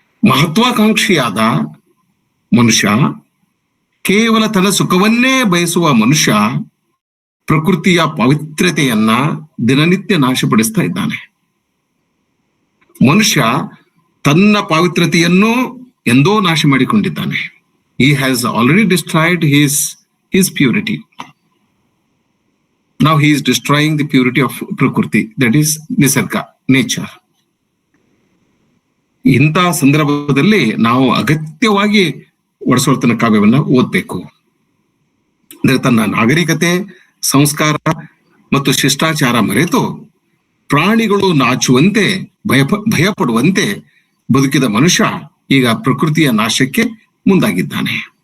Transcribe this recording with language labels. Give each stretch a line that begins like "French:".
Kannada: ಮಹತ್ವಾಕಾಂಕ್ಷಿಯಾದ ಮನುಷ್ಯ, ಕೇವಲ ತನ್ನ ಸುಖವನ್ನೇ ಬಯಸುವ ಮನುಷ್ಯ ಪ್ರಕೃತಿಯ ಪವಿತ್ರತೆಯನ್ನ ದಿನನಿತ್ಯ ನಾಶಪಡಿಸ್ತಾ ಇದ್ದಾನೆ. ಮನುಷ್ಯ ತನ್ನ ಪವಿತ್ರತೆಯನ್ನು ಎಂದೋ ನಾಶ ಮಾಡಿಕೊಂಡಿದ್ದಾನೆ.
English: He has already destroyed his purity. Now he is destroying the purity of Prakriti, that is Nisarga, nature.
Kannada: ಇಂತಹ ಸಂದರ್ಭದಲ್ಲಿ ನಾವು ಅಗತ್ಯವಾಗಿ ವರ್ಡ್ಸ್ವರ್ತನ ಕಾವ್ಯವನ್ನ ಓದ್ಬೇಕು. ಅಂದ್ರೆ ತನ್ನ ನಾಗರಿಕತೆ, ಸಂಸ್ಕಾರ ಮತ್ತು ಶಿಷ್ಟಾಚಾರ ಮರೆತು ಪ್ರಾಣಿಗಳು ನಾಚುವಂತೆ ಭಯಪಡುವಂತೆ ಬದುಕಿದ ಮನುಷ್ಯ ಈಗ ಪ್ರಕೃತಿಯ ನಾಶಕ್ಕೆ ಮುಂದಾಗಿದ್ದಾನೆ.